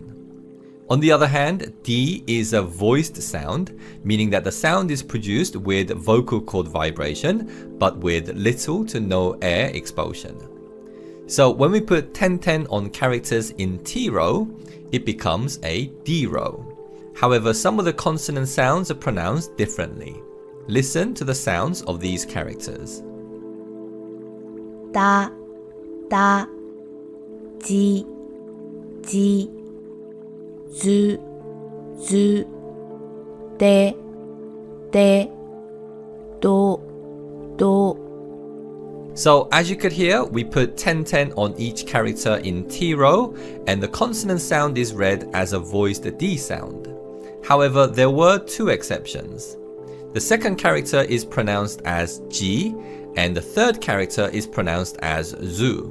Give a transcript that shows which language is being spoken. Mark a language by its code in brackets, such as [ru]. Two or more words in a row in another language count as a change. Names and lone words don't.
[en] On the other hand, D is a voiced sound, meaning that the sound is produced with vocal cord vibration, but with little to no air expulsion. So when we put 10-10 on characters in T row, it becomes a D row. However, some of the consonant sounds are pronounced differently. Listen to the sounds of these characters. [ja] da, da, ji, ji, zu, zu, de, de, do, do. [en] So as you could hear, we put 10-10 on each character in T row, and the consonant sound is read as a voiced D sound. However, there were two exceptions. The second character is pronounced as G, and the third character is pronounced as zu.